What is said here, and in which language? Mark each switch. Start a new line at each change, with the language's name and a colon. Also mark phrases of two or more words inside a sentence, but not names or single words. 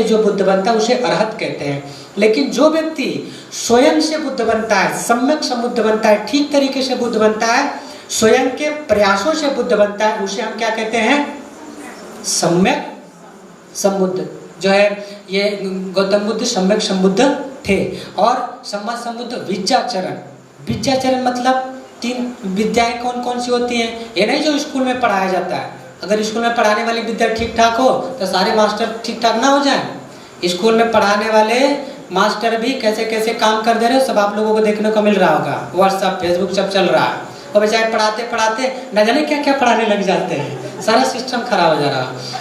Hindi: जो बुद्ध बनता है उसे अरहत कहते हैं। लेकिन जो व्यक्ति स्वयं से बुद्ध बनता है, सम्यक समुद्ध बनता है, ठीक तरीके से बुद्ध बनता है, स्वयं के प्रयासों से बुद्ध बनता है, उसे हम क्या कहते हैं? सम्यक समुद्ध। जो है ये गौतम बुद्ध सम्यक समुद्ध थे। और सम्यक समुद्ध विद्याचरण। विद्याचरण मतलब 3 विद्याएं कौन कौन सी होती हैं? ये नहीं जो स्कूल में पढ़ाया जाता है। अगर स्कूल में पढ़ाने वाली विद्या ठीक ठाक हो तो सारे मास्टर ठीक ठाक ना हो जाए। स्कूल में पढ़ाने वाले मास्टर भी कैसे कैसे काम कर दे रहे हो, सब आप लोगों को देखने को मिल रहा होगा। व्हाट्सएप फेसबुक सब चल रहा है, और बेचारे पढ़ाते पढ़ाते न जाने क्या क्या पढ़ाने लग जाते हैं, सारा सिस्टम खराब हो जा रहा है।